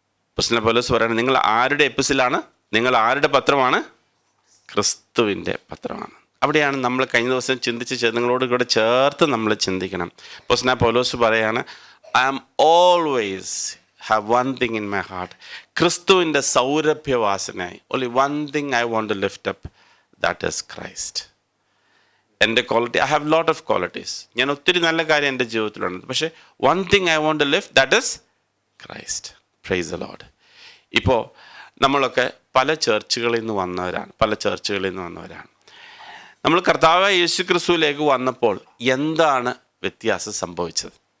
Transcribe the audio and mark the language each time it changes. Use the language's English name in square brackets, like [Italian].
[Malayalam] അപ്പോസ്തലൻ പൗലോസ് പറയുന്നത്, നിങ്ങൾ ആരുടെ എപ്പിസലാണ്, നിങ്ങൾ ആരുടെ പത്രമാണ്? ക്രിസ്തുവിൻ്റെ പത്രമാണ്. അവിടെയാണ് നമ്മൾ കഴിഞ്ഞ ദിവസം ചിന്തിച്ച് നിങ്ങളോട് കൂടെ ചേർത്ത് നമ്മൾ ചിന്തിക്കണം. അപ്പോസ്തലൻ പൗലോസ് പറയാണ്, [English] I am always have one thing in my heart. [Malayalam] ക്രിസ്തുവിൻ്റെ സൗരഭ്യവാസനായി [English] only one thing I want to lift up, that is Christ. [Malayalam] എൻ്റെ quality, [English] I have lot of qualities, [Malayalam] ഞാൻ ഒത്തിരി നല്ല കാര്യം എൻ്റെ ജീവിതത്തിലുണ്ട്, പക്ഷേ [English] one thing I want to lift, that is Christ. Praise the lord. [Malayalam] ഇപ്പോൾ നമ്മളൊക്കെ പല ചർച്ചുകളിൽ നിന്ന് വന്നവരാണ്. നമ്മൾ കർത്താവായ യേശു ക്രിസ്തുവിലേക്ക് വന്നപ്പോൾ എന്താണ് വ്യത്യാസം സംഭവിച്ചത്?